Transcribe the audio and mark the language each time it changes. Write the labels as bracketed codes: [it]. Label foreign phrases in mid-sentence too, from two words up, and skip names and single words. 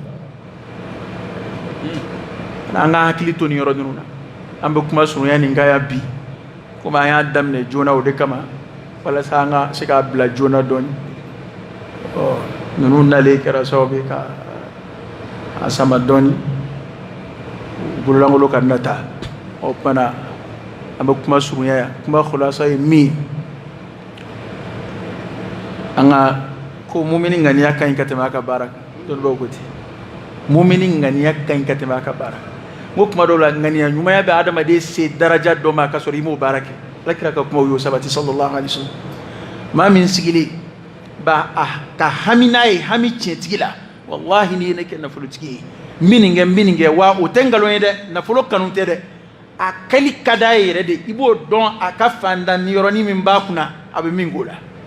[bm] an ka hakili to nin yɔrɔ ninnu na an bɛ kuma surunya nin kan yan bi komi an y'a daminɛ joona o de kama walasa an ka se k'a bila joona dɔɔni ninnu nalen kɛra sababu ye ka a sama dɔɔni bololankolo ka nata o kumana an bɛ kuma surunya yan kuma khulasa ye min an ka ko mumini ŋaniya ka ɲi ka tɛmɛ a ka baara kan dɔnnibaw ko ten mumini ŋaniya ka ɲi ka tɛmɛ a ka baara kan n ko kuma dɔw la ŋaniya ɲumanya bɛ adamaden se daraja dɔ ma k'a sɔrɔ i m'o baara kɛ alakira ka kumaw y'o sabati [ar] صلى الله عليه وسلم [bm] maa min sigilen ba ka hami n'a ye hami tiɲɛtigi la wallahi n'i ye ne kɛ nafolotigi ye n bɛ nin kɛ wa o tɛ nkalon ye dɛ nafolo kanu tɛ dɛ a kɛli ka d'a ye yɛrɛ de i b'o dɔn a ka fantanni yɔrɔnin min b'a kunna a bɛ min k'o la